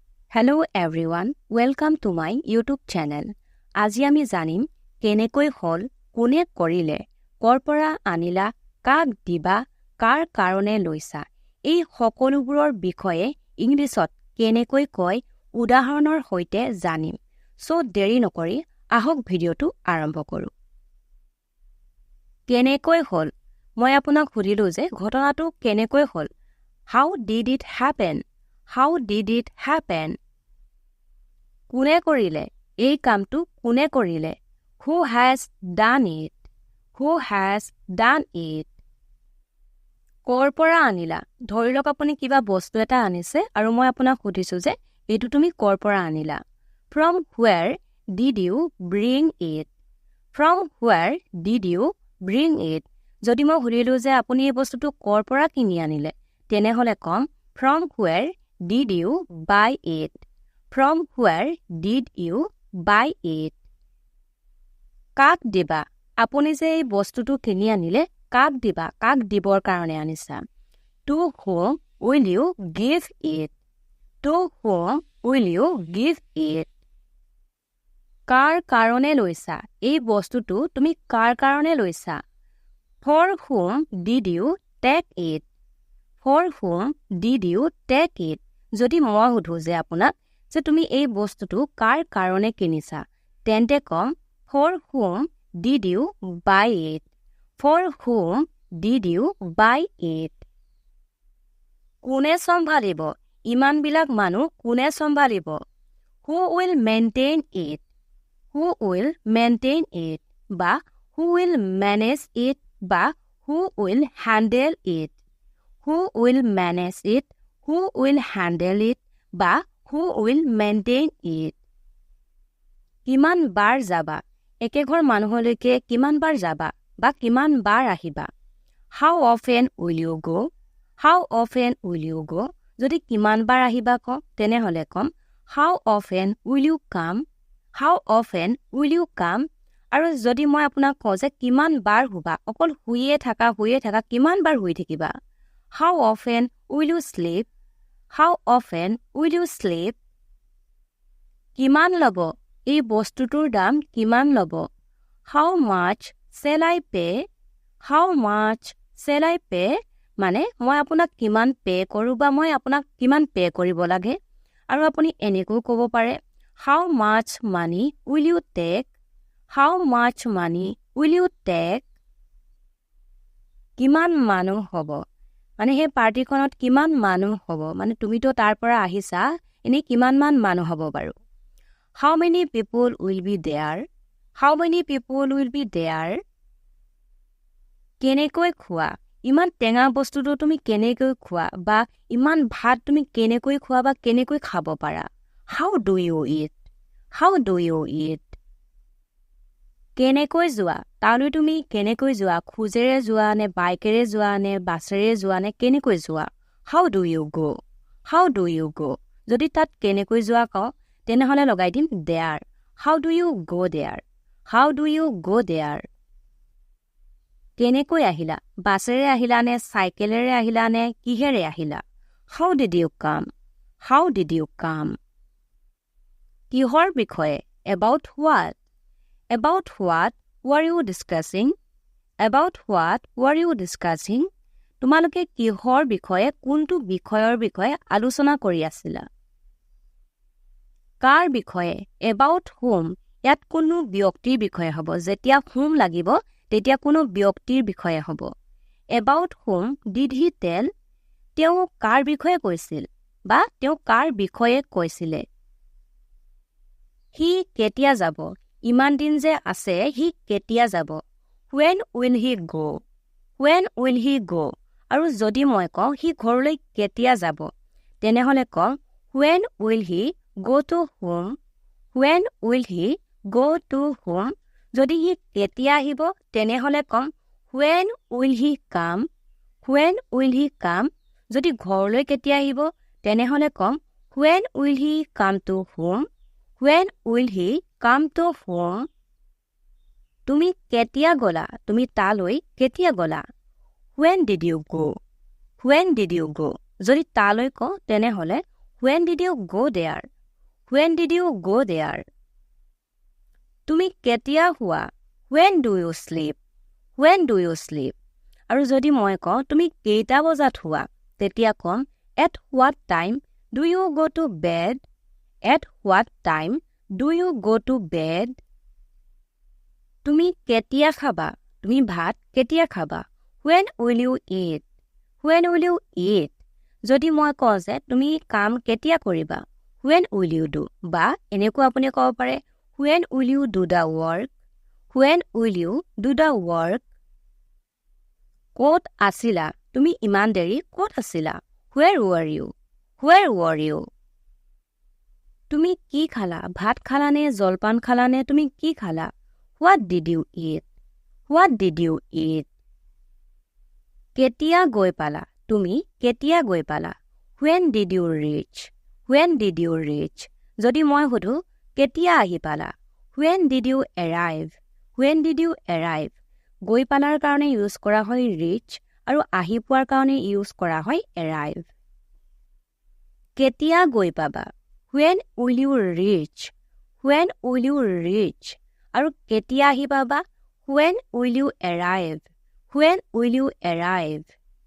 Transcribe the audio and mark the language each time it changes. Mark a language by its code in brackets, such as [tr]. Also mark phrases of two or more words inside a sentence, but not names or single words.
[en] Hello everyone, welcome to my YouTube channel. [as] আজি আমি জানিম কেনেকৈ হল, কোনে কৰিলে, কৰ পৰা আনিলা, কাক দিবা, কাৰ কাৰণে লৈছা। এই সকলোবোৰৰ বিষয়ে ইংলিছত কেনেকৈ কয় উদাহৰণৰ সৈতে জানিম। সো দেৰি নকৰি আহক ভিডিঅ'টো আৰম্ভ কৰো। কেনেকৈ হল, মই আপোনাক সুধিলো যে ঘটনাটো কেনেকৈ হল। [en] How did it happen? How did it happen? [as] কোনে কৰিলে, এই কামটো কোনে কৰিলে। [en] Who has done it? Who has done it? [as] কৰ পৰা আনিলা, ধৰি লওক আপুনি কিবা বস্তু এটা আনিছে আৰু মই আপোনাক সুধিছো যে এইটো তুমি কৰ পৰা আনিলা। [en] From where did you bring it? From where did you bring it? [as] যদি মই সুধিলো যে আপুনি এই বস্তুটো কৰ পৰা কিনি আনিলে, তেনেহলে কম [en] From where did you buy it? From where did you buy it? [as] কাক দিবা, আপুনি যে এই বস্তুটো কিনি আনিলে কাক দিবা, কাক দিবৰ কাৰণে আনিছা। [en] To whom will you give it? To whom will you give it? [as] কাৰ কাৰণে লৈছা, এই বস্তুটো তুমি কাৰ কাৰণে লৈছা। [en] For whom did you take it? For whom did you take it? [as] যদি মই সুধো যে আপোনাক যে তুমি এই বস্তুটো কাৰ কাৰণে কিনিছা, তেন্তে কম [en] For whom did you buy it? For whom did you buy it? [as] কোনে চম্ভালিব, ইমানবিলাক মানুহ কোনে চম্ভালিব। [en] Who will maintain it? Who will maintain it? বা who will manage it বা who will handle it? Who will manage it? Who will handle it? বা who will maintain it? [as] কিমান বাৰ যাবা, একেঘৰ মানুহলৈকে কিমান বাৰ যাবা বা কিমান বাৰ আহিবা। [en] How often will you go? How often will you go? [as] যদি কিমান বাৰ আহিবা কম, তেনেহলে কম [en] How often will you come? How often will you come? [as] আৰু যদি মই আপোনাক কওঁ যে কিমান বাৰ শুবা, অকল শুয়ে থাকা কিমান বাৰ শুই থাকিবা। [en] How often will you sleep? How often will you sleep? [as] কিমান ল'ব, এই বস্তুটোৰ দাম কিমান ল'ব। [en] How much shall I pay? How much shall I pay? [as] মানে মই আপোনাক কিমান পে কৰো বা মই আপোনাক কিমান পে কৰিব লাগে। আৰু আপুনি এনেকৈ ক'ব পাৰে [en] How much money will you take? How much money will you take? [as] কিমান মানুহ হ'ব, মানে সেই পাৰ্টিখনত কিমান মানুহ হ'ব, মানে তুমিতো তাৰ পৰা আহিছা, এনেই কিমানমান মানুহ হ'ব বাৰু। [en] How many people will be there? How many people will be there? [as] কেনেকৈ খোৱা, ইমান টেঙা বস্তুটো তুমি কেনেকৈ খোৱা বা ইমান ভাত তুমি কেনেকৈ খোৱা বা কেনেকৈ খাব পাৰা। [en] How do you eat? How do you eat? [as] কেনেকৈ যোৱা, তালৈ তুমি কেনেকৈ যোৱা, খোজেৰে যোৱা নে বাইকেৰে যোৱা নে বাছেৰে যোৱা নে কেনেকৈ যোৱা। [en] How do you go? How do you go? [as] যদি তাত কেনেকৈ যোৱা কওঁ, তেনেহলে লগাই দিম there. [en] How do you go there? How do you go there? [as] কেনেকৈ আহিলা, বাছেৰে আহিলা নে চাইকেলেৰে আহিলা নে কিহেৰে আহিলা। [en] How did you come? How did you come? [as] কিহৰ বিষয়ে, [en] about what? About what were you discussing? About what were you discussing? [as] তোমালোকে কিহৰ বিষয়ে, কোনটো বিষয়ৰ বিষয়ে আলোচনা কৰি আছিলা। কাৰ বিষয়ে, [en] about whom, [as] ইয়াত কোনো ব্যক্তিৰ বিষয়ে হ'ব, যেতিয়া whom লাগিব তেতিয়া কোনো ব্যক্তিৰ বিষয়ে হ'ব। [en] About whom did he tell? [as] তেওঁ কাৰ বিষয়ে কৈছিল বা তেওঁ কাৰ বিষয়ে কৈছিলে। He কেতিয়া যাব, ইমান দিন যে আছে সি কেতিয়া যাব। [en] When will he go? When will he go? [as] আৰু যদি মই কওঁ সি ঘৰলৈ কেতিয়া যাব, তেনেহলে কম [en] When will he go to whom? When will he go to whom? [as] যদি সি কেতিয়া আহিব, তেনেহলে কম [en] When will he come? When will he come? [as] যদি ঘৰলৈ কেতিয়া আহিব, তেনেহলে কম [en] When will he come to whom? When will he come to whom? [as] তুমি কেতিয়া গলা, তুমি তালৈ কেতিয়া গলা। [en] When did you go? When did you go? [as] যদি তালৈ কওঁ তেনেহলে [en] When did you go there? When did you go there? [as] তুমি কেতিয়া শুৱা? [en] When do you sleep? When do you sleep? [as] আৰু যদি মই কওঁ তুমি কেইটা বজাত শুৱা তেতিয়া কম [en] At what time do you go to bed? At what time do you go to bed? [as] তুমি কেতিয়া খাবা? তুমি ভাত কেতিয়া খাবা? [en] When will you eat? When will you eat? [as] যদি মই কওঁ যে তুমি কাম কেতিয়া কৰিবা? [en] When will you do? [as] বা এনেকুৱা আপুনি ক'ব পাৰে [en] When will you do the work? When will you do the work? [as] ক'ত আছিলা? তুমি ইমান দেৰি ক'ত আছিলা? [en] Where were you? Where were you? [as] তুমি কি খালা? ভাত খালানে? জলপান খালানে? তুমি কি খালা? [en] What did you eat? What did you eat? [as] কেতিয়া গৈ পালা? তুমি কেতিয়া গৈ পালা? [en] When did you reach? When did you reach? [as] যদি মই সুধো কেতিয়া আহি পালা? [en] When did you arrive? When did you arrive? [as] গৈ পালাৰ কাৰণে ইউজ কৰা হয় reach আৰু আহি পোৱাৰ কাৰণে ইউজ কৰা হয় arrive. কেতিয়া গৈ পাবা? [en] When will you reach? When will you reach? [as] আৰু কেতিয়া আহি পাবা? [en] When will you arrive? When will you arrive?